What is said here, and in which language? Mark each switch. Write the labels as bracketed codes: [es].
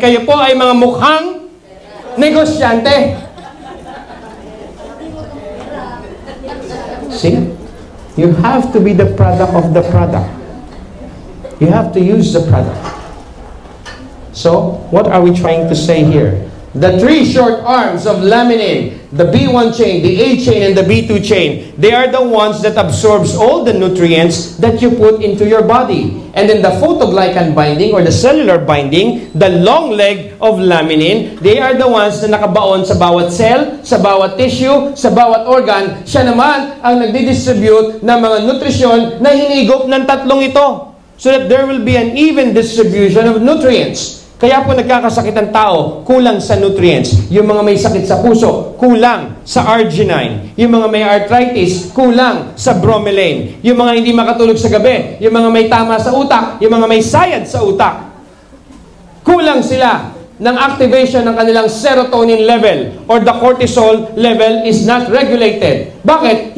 [tl] Kayo po ay mga mukhang negosyante. [en] See? You have to be the product of the product. You have to use the product. So, what are we trying to say here? The three short arms of laminin, the B1 chain, the A chain, and the B2 chain, they are the ones that absorbs all the nutrients that you put into your body. And then the photoglycan binding or the cellular binding, the long leg of laminin, they are the ones [tl] na nakabaon sa bawat cell, sa bawat tissue, sa bawat organ. Siya naman ang nagdidistribute ng mga nutrisyon na hinigop ng tatlong ito. [en] So that there will be an even distribution of nutrients. [tl] Kaya po nagkakasakit ang tao, kulang sa nutrients. Yung mga may sakit sa puso, kulang sa arginine. Yung mga may arthritis, kulang sa bromelain. Yung mga hindi makatulog sa gabi, yung mga may tama sa utak, yung mga may sayad sa utak, kulang sila ng activation ng kanilang serotonin level [en] or the cortisol level is not regulated. [tl] Bakit?